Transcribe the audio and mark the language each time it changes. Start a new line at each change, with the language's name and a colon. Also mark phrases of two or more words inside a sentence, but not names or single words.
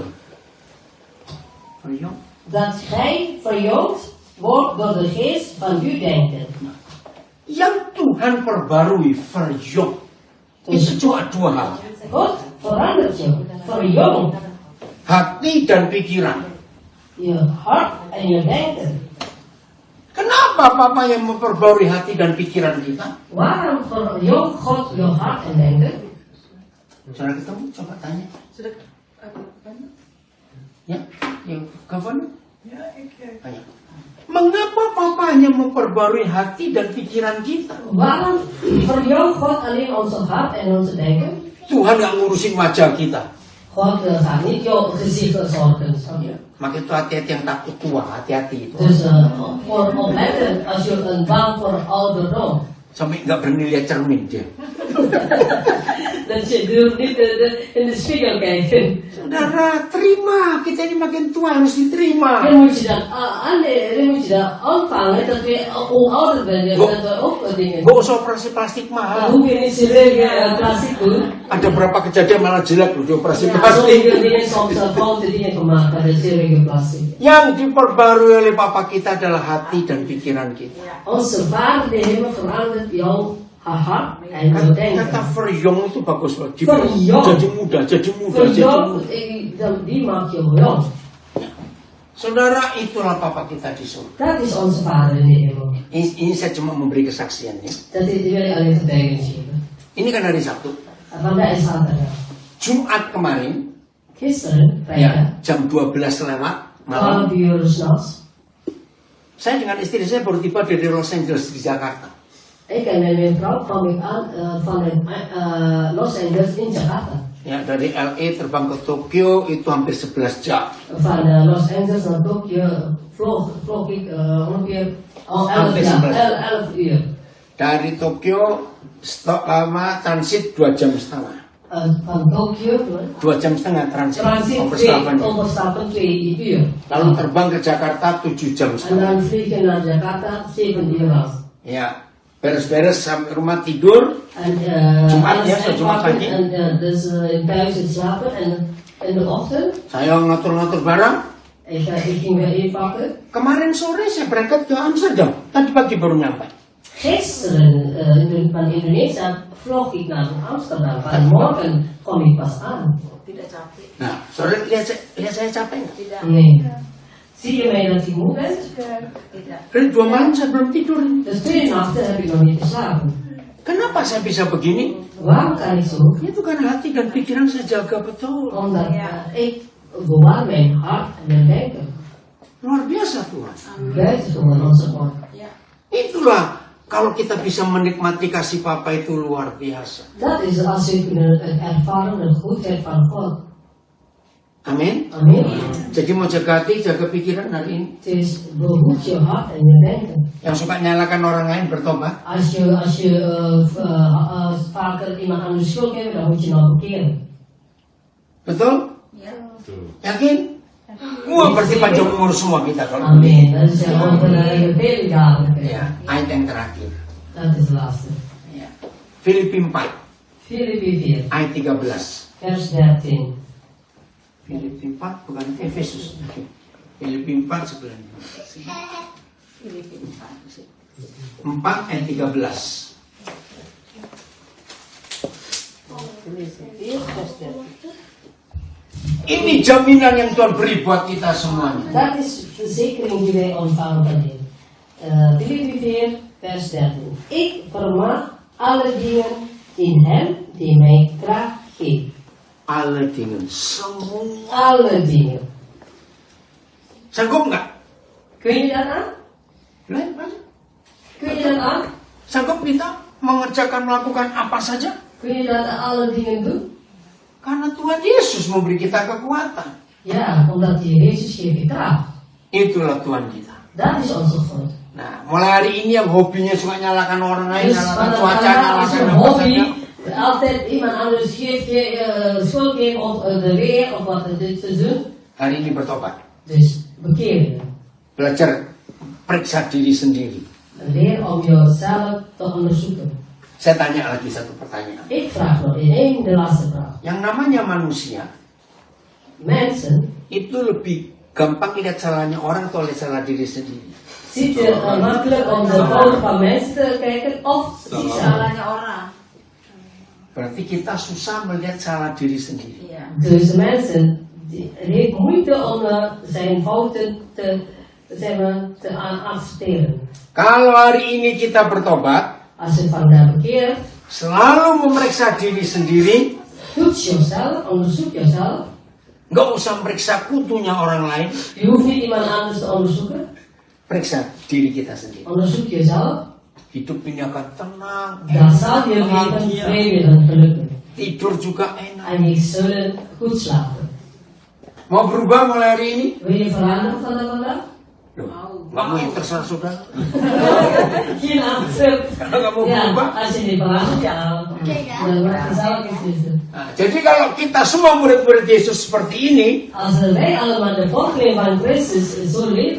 Dutch: Verjong. Dat gij verjongd wordt door de geest van uw denken.
Indonesian: Yang Tuhan perbarui, verjong. Itu cuma 2 hal.
Dutch: God verandert je, verjongt
Indonesian: Hati dan pikiran.
Dutch: je hart en je denken.
Indonesian: Kenapa Papa yang memperbarui hati dan pikiran kita?
Dutch: Waarom verjongt God je hart en denken?
Indonesian: Saudara ketemu, coba tanya. Sudah apa? Ya, yang kapan? Tanya. Mengapa Papa hanya memperbarui hati dan pikiran kita?
Dutch: Waarom verjoogt God alleen onze hart en onze denken?
Indonesian: Tuhan yang ngurusin wajah kita.
Dutch: God gaat niet jouw gezicht verzorgen. Snap je?
Indonesian: Maka itu hati-hati yang takut tua, hati-hati itu.
Dutch: Dus voor opletten als je een bang voor ouderdom.
Indonesian: Sampai nggak berani lihat cermin dia.
Dutch: Dat je durft niet in de spiegel kijken.
Indonesian: Saudara, terima. Kita ini makin tua harus diterima.
Dutch: Dan moet je dat ontvangen dat we hoe ouder ben, dat we ook dingen.
Indonesian: Gak usah operasi plastik
Dutch: Dan
Indonesian: mahal.
Dutch: hoef je niet chirurgie plastic doen.
Indonesian: Ada berapa kejadian malah jelek loh di operasi
Dutch: Ja,
Indonesian: plastik.
Dutch: sommige dingen soms foute dingen gemaakt met de chirurgie plastic.
Indonesian: Yang diperbarui oleh Papa kita adalah hati dan pikiran kita.
Dutch: Onze Vader de Hemel verandert jouw hart en jouw denken.
Indonesian: Kata verjong itu bagus banget.
Dutch: Verjong.
Indonesian: Jadi muda, jadi muda, jadi
Dutch: Verjong,
Indonesian: muda.
Dutch: die maakt jou jong.
Indonesian: Saudara, itulah Papa kita di surga.
Dutch: Dat is onze Vader in de hemel.
Indonesian: Ini saya cuma memberi kesaksian ya.
Dutch: Dat is die wil ik alleen getuigenis geven.
Indonesian: Ini kan hari Sabtu.
Dutch: En vandaag is zaterdag.
Indonesian: Jumat kemarin,
Dutch: Gisteren,
Indonesian: ya,
Dutch: vrijdag,
Indonesian: jam 12 lewat malam,
Dutch: 12 uur s'nachts.
Indonesian: saya dengan istri saya baru tiba dari Los Angeles di Jakarta.
Dutch: Ik en mijn vrouw kwam ik aan van Los Angeles in Jakarta.
Indonesian: Ya, dari LA terbang ke Tokyo itu hampir 11 jam.
Dutch: Van Los Angeles naar Tokyo vloog ik ongeveer 11 uur.
Indonesian: Dari Tokyo stop lama transit 2 jam setengah.
Dutch: Van Tokyo
Indonesian: 2 jam setengah transit.
Dutch: transit overstappen 2 uur.
Indonesian: Lalu terbang ke Jakarta 7 jam
Dutch: En
Indonesian: setengah.
Dutch: dan vliegen naar Jakarta 7 uur lang.
Indonesian: Ya, beres-beres sampai rumah tidur.
Dutch: En
Indonesian: Jumat ya,
Dutch: alles
Indonesian: Jumat
Dutch: uitpakken
Indonesian: pagi.
Dutch: en dus thuis in slapen en in de ochtend.
Indonesian: Saya ngatur-ngatur barang.
Dutch: Ik ging weer inpakken.
Indonesian: Kemarin sore saya berangkat ke Amsterdam. Tadi pagi baru nyampe.
Dutch: Gisteren van Indonesië vloog ik naar Amsterdam. Vanmorgen kom ik pas aan.
Indonesian: Nah, sore lihat saya capek nggak?
Dutch: Nee. Zie je mij dat ik moe ben?
Indonesian: Dari 2 malam saya belum tidur.
Dutch: Dus 2 nachten heb ik nog niet geslapen.
Indonesian: Kenapa saya bisa begini?
Dutch: Waarom kan ik zo?
Indonesian: Itu kan hati dan pikiran saya jaga betul.
Dutch: Omdat ik bewaar mijn hart en mijn denken.
Indonesian: Luar biasa Tuhan.
Dutch: Buitengewoon onze God.
Indonesian: Itulah kalau kita bisa menikmati kasih Papa itu luar biasa.
Dutch: Dat is als we kunnen ervaren de goedheid van God.
Indonesian: Amin.
Dutch: Amen.
Indonesian: Jadi mau jaga hati, jaga pikiran hari ini.
Dutch: Dus behoed je hart en je denken.
Indonesian: Yang suka nyalakan orang lain bertobat.
Dutch: Als je vaker iemand anders schuld geeft, dan moet je nou bekeren.
Indonesian: Betul? Yakin? Wah, berarti panjang umur semua kita kalau
Dutch: Amen. Dat is ook een hele dadelijk.
Indonesian: Ya, ayat yang terakhir.
Dutch: Dat is de laatste.
Indonesian: Ya. Filipi 4, Filipi 4, ayat 13.
Dutch: vers 13.
Indonesian: Filipi 4 bukan Efesus. Filipi 4 sebelahnya. 4 ayat 13. Ini jaminan yang Tuhan beri buat kita semuanya.
Dutch: Dat is de verzekering die wij ontvangen van Hem. Filipi 4, vers 13. Ik vermag alle dingen in Hem die mij kracht geeft. Alle dingen, semua. Alle dingen.
Indonesian: Sanggup nggak?
Dutch: Kun je dat aan?
Indonesian: Lain, lain.
Dutch: Kun je dat aan?
Indonesian: Sanggup kita mengerjakan, melakukan apa saja?
Dutch: Kun je dat aan alle dingen doen?
Indonesian: Karena Tuhan Yesus memberi kita kekuatan.
Dutch: Ja, omdat Jezus geeft je kracht.
Indonesian: Itulah Tuhan kita.
Dutch: Dat is onze God.
Indonesian: Nah, mulai hari ini yang hobinya suka nyalakan orang lain,
Dutch: Dus
Indonesian: nyalakan
Dutch: van
Indonesian: cuaca,
Dutch: vandaag is
Indonesian: nyalakan
Dutch: een
Indonesian: apa
Dutch: hobby.
Indonesian: saja.
Dutch: Altijd iemand anders geeft je schuld geven of de weer of wat dit te doen.
Indonesian: Hari ini bertobat.
Dutch: Dus bekeer je.
Indonesian: Belajar periksa diri sendiri.
Dutch: Leer om jezelf te onderzoeken.
Indonesian: Saya tanya lagi satu pertanyaan.
Dutch: Ik vraag nog één de laatste vraag.
Indonesian: Yang namanya manusia
Dutch: Mensen
Indonesian: itu lebih gampang lihat salahnya orang atau lihat salah diri sendiri.
Dutch: ziet je makkelijk om de fouten van mensen te kijken of die
Indonesian: Salahnya orang. Berarti kita susah melihat salah diri sendiri.
Dutch: Dus mensen heeft moeite om zijn fouten te accepteren.
Indonesian: Kalau hari ini kita bertobat,
Dutch: Als je vandaag bekeert,
Indonesian: selalu memeriksa diri sendiri,
Dutch: toets jezelf, onderzoek jezelf.
Indonesian: Nggak usah meriksa kutunya orang lain,
Dutch: Je hoeft niet iemand anders te onderzoeken.
Indonesian: periksa diri kita sendiri.
Dutch: Onderzoek jezelf.
Indonesian: Hidup ini akan tenang,
Dutch: Dan zal je leven
Indonesian: bahagia,
Dutch: vredig en gelukkig.
Indonesian: tidur juga enak.
Dutch: En je zullen goed slapen.
Indonesian: Mau berubah mulai hari ini?
Dutch: Wil je veranderen vandaag?
Indonesian: Nggak mau, terserah sudah.
Dutch: Geen antwoord.
Indonesian: Kalau nggak mau
Dutch: Ja,
Indonesian: berubah.
Dutch: als je niet verandert, ja. Dan wordt het zelf beslissen.
Indonesian: Nah, jadi kalau kita semua murid-murid Yesus seperti ini,
Dutch: Als wij allemaal de volgeling van Christus zo leven,